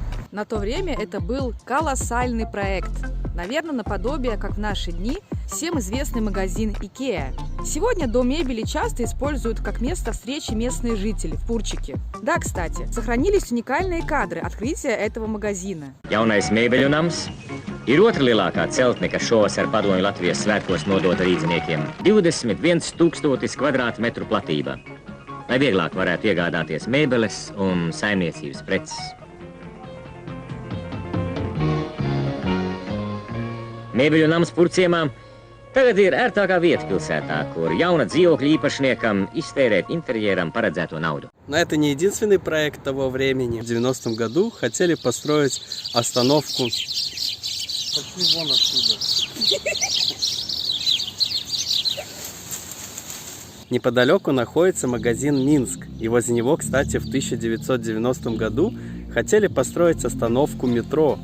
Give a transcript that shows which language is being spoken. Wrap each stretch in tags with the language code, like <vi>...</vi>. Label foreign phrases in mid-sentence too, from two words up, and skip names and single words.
<ru>На то время это был колоссальный проект. Наверное, наподобие, как в наши дни, всем известный магазин Икеа. Сегодня дом мебели часто используют как место встречи местные жители в Пурчике. Да, кстати, сохранились уникальные кадры открытия этого магазина.</ru> <lv>Jaunais mēbeļu-nams ir otrlielākā celtne, kas šovasar Padomju Latvijas svētkos nodota rīdziniekiem. 21 000 kvadrātmetru platība, lai vieglāk varētu iegādāties mēbeles un saimniecības preces. Mēbeļu-nams Purciemā tagad ir ērtākā vieta pilsētā, kur jauna dzīvokļa īpašniekam iztērēt interjeram paredzēto naudu.</lv> <ru>Но это не единственный проект того времени. В 90-м году хотели построить остановку. Пошли вон отсюда. Неподалеку находится магазин Минск. И возле него, кстати, в 1990 году хотели построить остановку метро.</ru>